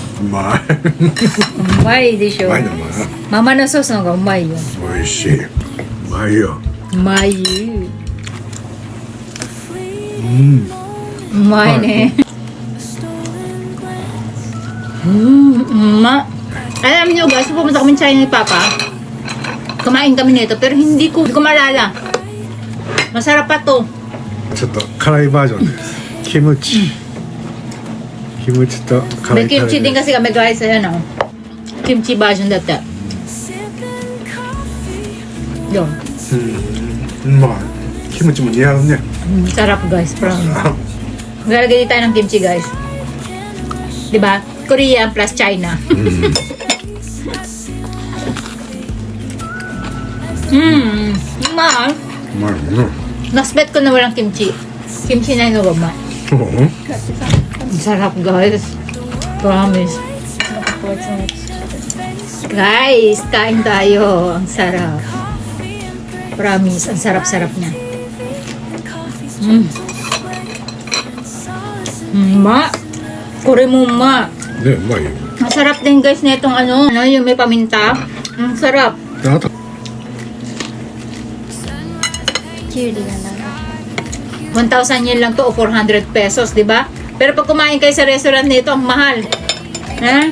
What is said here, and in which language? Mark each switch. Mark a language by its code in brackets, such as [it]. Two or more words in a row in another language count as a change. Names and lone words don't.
[ja] まい。うまいでしょ。うまいのまい。ママのソースの方がうまいよ。美味しい。うまいよ。うまい。うまいね。 [tl] Alam niyo guys, pumunta kami sa China ni Papa. Kumain kami nito, pero hindi ko maalala. Masarap pa to. [ja] ちょっと辛いバージョンです。キムチ。キムチと辛 [tl] May [ja] いタレ [tl] kimchi din [ja] で。 [tl] kasi kami guys, ayan o. Kimchi version dati. Yun. [ja] うまい。キムチも似合うね。 [tl] Sarap guys, promise. Maglalagay din tayo ng kimchi guys. Diba? Korea plus China. Ma, [ja] うまいね。 [tl] nasbet ko na walang kimchi. Kimchi na yung gawama. [ja] そう？ [tl] Sarap guys. Promise. Guys, kain tayo. Ang sarap. Promise, ang sarap-sarap niya. Ma, kore mo ma. [ja] ね、うまいよ。 [tl] Ang sarap din guys na itong ano, yung may paminta. Ang sarap. [ja] であと [tl] 1,000 yen lang to o 400 pesos, di ba? Pero pag kumain kayo sa restaurant nito, ang mahal. Ha?